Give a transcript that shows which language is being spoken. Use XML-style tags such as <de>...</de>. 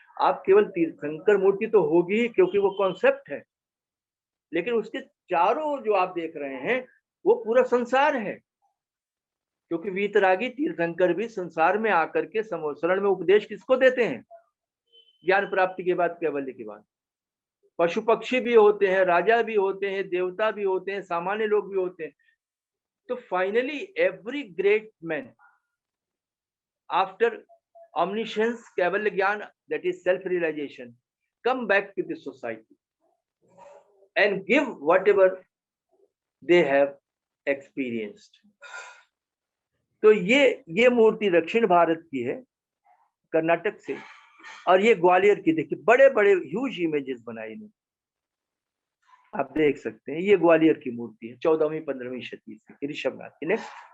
<hi>आप केवल तीर्थंकर मूर्ति तो होगी ही क्योंकि वो कॉन्सेप्ट है, लेकिन उसके चारों जो आप देख रहे हैं वो पूरा संसार है. क्योंकि वीतरागी तीर्थंकर भी संसार में आकर के समोसरण में उपदेश किसको देते हैं? ज्ञान प्राप्ति के बाद, कैवल्य के बाद. पशु पक्षी भी होते हैं, राजा भी होते हैं, देवता भी होते हैं, सामान्य लोग भी होते हैं.</hi> <en>तो finally every great man after omniscience, kaivalya gyan, that is self realization, come back to the society and give whatever they have experienced.</en> <hi>तो ये मूर्ति दक्षिण भारत की है, कर्नाटक से, और ये ग्वालियर की. देखिए बड़े बड़े ह्यूज इमेजेस बनाए इन्होंने, आप देख सकते हैं. ये ग्वालियर की मूर्ति है, 14वीं 15वीं शती से, ऋषभनाथ की. नेक्स्ट.</hi>